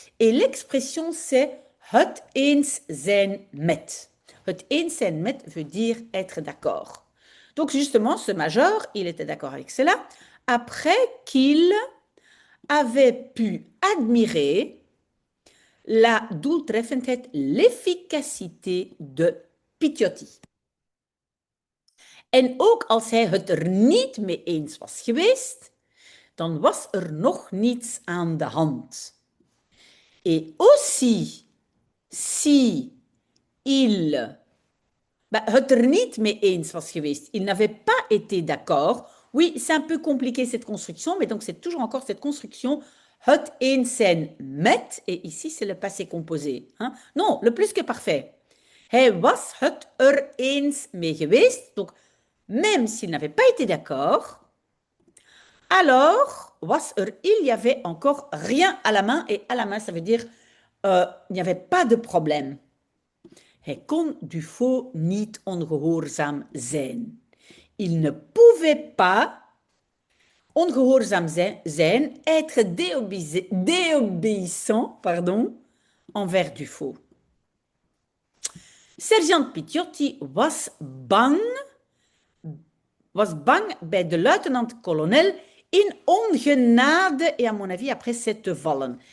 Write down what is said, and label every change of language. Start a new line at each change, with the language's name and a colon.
French: Et l'expression c'est
Dutch: het eens zijn met. Het eens zijn met
French: veut dire être d'accord. Donc justement, ce major, il était d'accord avec cela après qu'il avait pu admirer la doeltreffendheid, l'efficacité de Piccioti.
Dutch: En ook als hij het er niet mee eens was geweest, dan was er nog niets aan de hand.
French: Et aussi, si il
Dutch: het er niet mee eens was geweest,
French: il n'avait pas été d'accord. Oui, c'est un peu compliqué cette construction, mais donc c'est toujours encore cette construction
Dutch: het eens zijn met,
French: et ici c'est le passé composé. Hein? Non, le plus que parfait.
Dutch: Hij was het er eens mee geweest,
French: donc même s'il n'avait pas été d'accord, alors il y avait encore rien à la main, et à la main ça veut dire il n'y avait pas de problème.
Dutch: Hij kon Dufaux niet ongehoorzaam zijn.
French: Il ne pouvait pas
Dutch: ongehoorzaam zijn,
French: être déobéissant, envers Dufaux.
Dutch: Sergeant Piccioti was bang bij de luitenant-kolonel in ongenade
French: et à mon avis après s'être
Dutch: vallen.